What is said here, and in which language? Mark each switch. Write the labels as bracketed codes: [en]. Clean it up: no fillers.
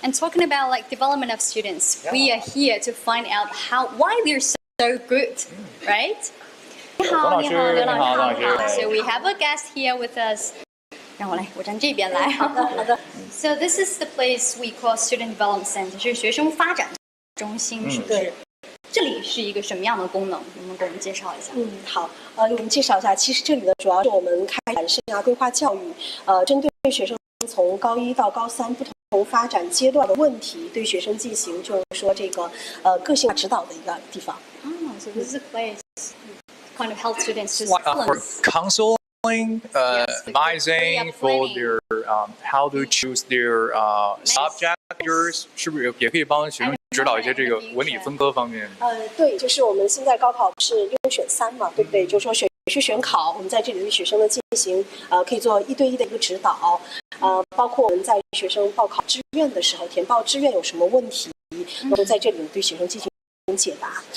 [en] And talking about like development of students, we are here to find out why they're so good, right? [zh] 你好，你好，刘老师，你好。 [en] So we have a guest here with us. [zh] 让我来，我站这边来。好的，好的。 [en] So this is the place we call Student Development Center， [zh] 是学生发展中心，是不是？这里是一个什么样的功能？能不能给我们介绍一下？好，给我们介绍一下。其实这里呢，主要是我们开展生涯规划教育，针对学生从高1到高3不同发展阶段的问题，对学生进行就是说这个个性化指导的一个地方。 [en] So this is a place kind of help students to For balance. counseling, advising for their how to choose their subjects， [zh] 是不是也可以帮学生指导一些这个文理分科方面？对，就是我们现在高考不是6选3嘛，对不对？就是说选区选考，我们在这里对学生的进行可以做1对1的一个指导，包括我们在学生报考志愿的时候，填报志愿有什么问题，那么在这里对学生进行解答。